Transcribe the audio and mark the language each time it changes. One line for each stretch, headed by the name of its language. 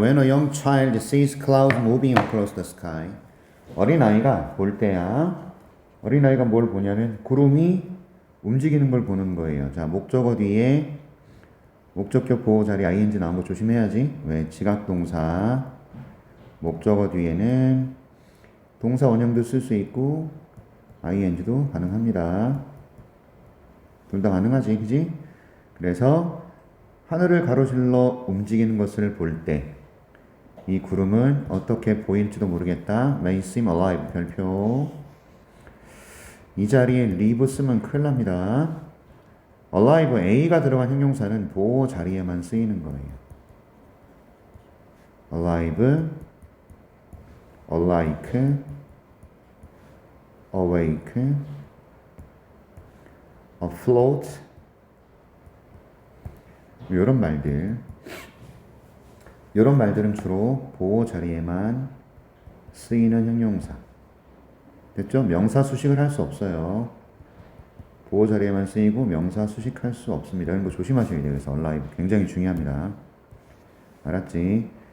English: When a young child sees clouds moving across the sky.
Korean: 어린아이가 볼 때야. 어린아이가 뭘 보냐면 구름이 움직이는 걸 보는 거예요. 자, 목적어 뒤에 목적격 보호 자리 ing 나온 거 조심해야지. 왜? 지각동사. 목적어 뒤에는 동사 원형도 쓸 수 있고 ing도 가능합니다. 둘 다 가능하지, 그지? 그래서 하늘을 가로질러 움직이는 것을 볼 때 이 구름은 어떻게 보일지도 모르겠다.
English: May seem alive. 별표.
Korean: 이 자리에 live 쓰면 큰일 납니다. alive, a가 들어간 형용사는 보호 자리에만 쓰이는 거예요.
English: alive, alike, awake, afloat, 이런 말들.
Korean: 이런 말들은 주로 보호 자리에만 쓰이는 형용사. 됐죠? 명사 수식을 할 수 없어요. 보호 자리에만 쓰이고 명사 수식할 수 없습니다. 이런 거 조심하셔야 돼요. 그래서 alive 굉장히 중요합니다. 알았지?